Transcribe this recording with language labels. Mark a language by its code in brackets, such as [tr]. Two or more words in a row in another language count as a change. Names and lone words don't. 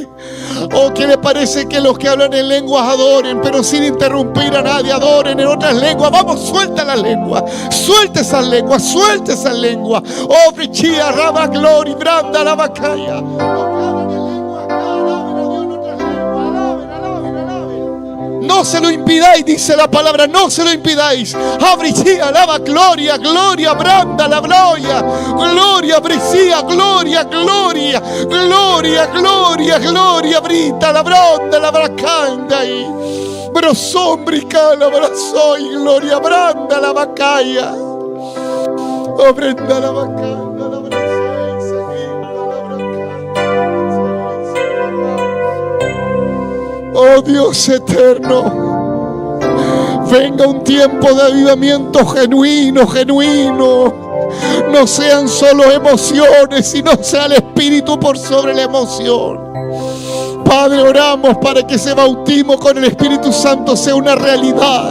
[es] ¿O qué le parece que los que hablan en lenguas adoren, pero sin interrumpir a nadie, adoren en otras lenguas? Vamos, suelta la lengua, suelta esas lenguas, suelta esas lenguas. Oh, Brichia, Raba, Glory, Branda, la Bacaya. No se lo impidáis, dice la palabra, no se lo impidáis. Abrisía, alaba, gloria, gloria, branda, la gloria, gloria, brisía, gloria, gloria, gloria, gloria, gloria, brita, la bronda, la bracanda y brosombrica, la brazoy, gloria, branda, la bacaya, oh, brenda, la bacanda, la brazoy, seguinda, la bracanda. Oh Dios eterno, venga un tiempo de avivamiento genuino, genuino. No sean solo emociones, sino sea el Espíritu por sobre la emoción. Padre, oramos para que ese bautismo con el Espíritu Santo sea una realidad.